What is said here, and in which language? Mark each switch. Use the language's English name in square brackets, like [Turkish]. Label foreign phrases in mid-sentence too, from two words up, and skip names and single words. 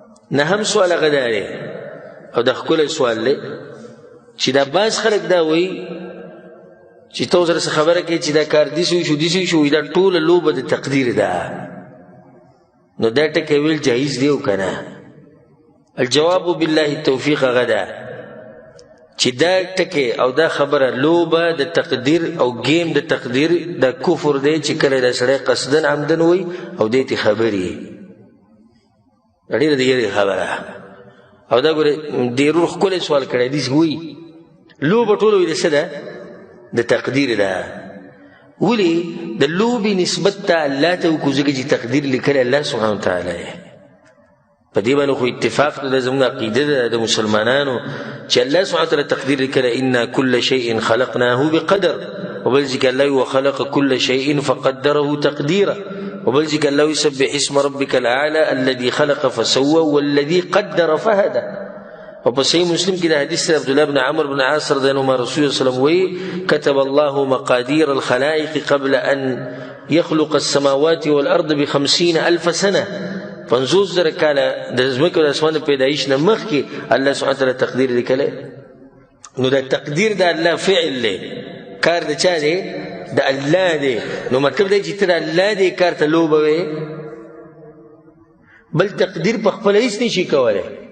[Pashto] نهم سوال هغه دا دی، او دا ښکلی سوال دی، چې دا بعض خلک دا وایي چې ته ورسره څه خبره کوې چې دا کار داسې وشو، داسې وشو، وایي دا ټوله لوبه د تقدیر ده. نو دا ټکی ویل جایز دی او که نه؟ [Arabic] الجواب بالله التوفیق [Pashto] هغه ده چې دا ټکی او دا خبره لوبه د تقدیر او ګیم د تقدیر دا کفر دی چې کله دا سړی قصدن عمدن وایي او دې ته خبرې وي. ډېره د یېرې خبره. او دا ګورې، ډېر ښکلی سوال کړی دی، وایي لوبه ټوله وایي د څه ده؟ د تقدیر ده. ولې د لوبې نسبت ته الله ته وکړو؟ ځکه چې تقدیر لیکلی [Arabic] الله سبحانه وتعالی [Pashto] یې. په دې باندې خو اتفاق ده، زموږ عقیده ده د مسلمانانو چې [Arabic] الله سبحانه وتعالی [Pashto] تقدیر لیکلی، [Arabic] «إنا كل شيء خلقناه بقدر.» [Pashto] او بل ځای کې الله وی، [Arabic] «وخلق كل شيء فقدره تقديرا.» [Pashto] او بل ځای کې الله وی، [Arabic] «سبح اسم ربك الأعلى الذي خلق فسوى والذي قدر فهدى.» [Pashto] او په صحیح مسلم کې د حدیث سره عبدالله بن عمر بن عاص [Arabic] رضی الله عنهما [Pashto] رسول الله [Arabic] صلی الله علیه وسلم [Pashto] وی، [Arabic] «كتب الله مقادير الخلائق قبل أن يخلق السماوات والأرض بخمسين ألف سنة.» [Pashto] پنځوس زره کاله د ځمکې او د اسمان د پیدایش نه مخکې [Arabic] الله سبحانه وتعالی [Pashto] تقدیر لیکلی. نو دا تقدیر د الله فعل دی، کار د چا دی؟ د الله دی. نو مطلب دی چې ته د الله دی کار ته لوبه وې، بل تقدیر په خپله هیڅ نشي کولی.